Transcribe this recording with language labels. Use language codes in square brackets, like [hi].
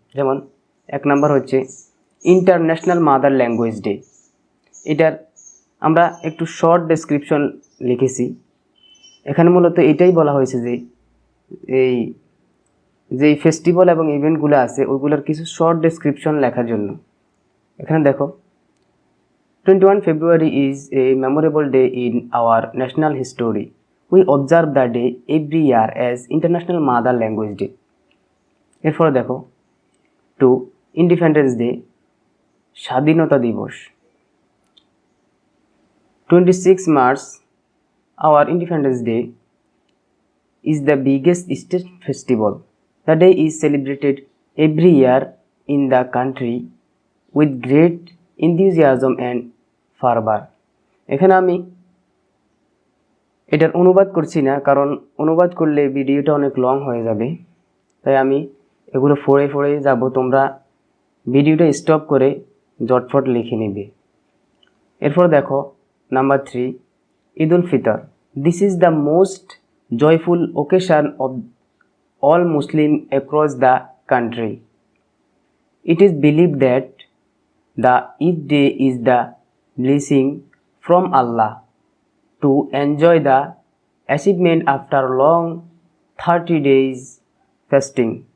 [bn] যেমন 1 নাম্বার হচ্ছে international mother language day. এটার আমরা একটু শর্ট ডেসক্রিপশন লিখেছি। এখানে মূলত এটাই বলা হয়েছে যে এই যেই ফেস্টিভ্যাল এবং ইভেন্টগুলো আছে ওইগুলোর কিছু শর্ট ডেসক্রিপশন লেখার জন্য। এখানে দেখো, [en] 21 February is a memorable day in our national history. We observe the day every year as International Mother Language Day. [bn] এরপরে দেখো 2 ইন্ডিপেন্ডেন্স ডে, স্বাধীনতা দিবস। [en] 26 March, our Independence Day, is the biggest state festival. The day is celebrated every year in the country with great enthusiasm and fervor. [bn] এখানে আমি এটার অনুবাদ করছি না, কারণ অনুবাদ করলে ভিডিওটা অনেক লং হয়ে যাবে, তাই আমি এগুলো পড়ে যাব। তোমরা ভিডিওটা স্টপ করে জটফট লিখে নেবে। এরপর দেখো number 3 Eid ul Fitr. [en] This is the most joyful occasion of all Muslims across the country. It is believed that the Eid day is the blessing from Allah to enjoy the achievement after long 30 days fasting.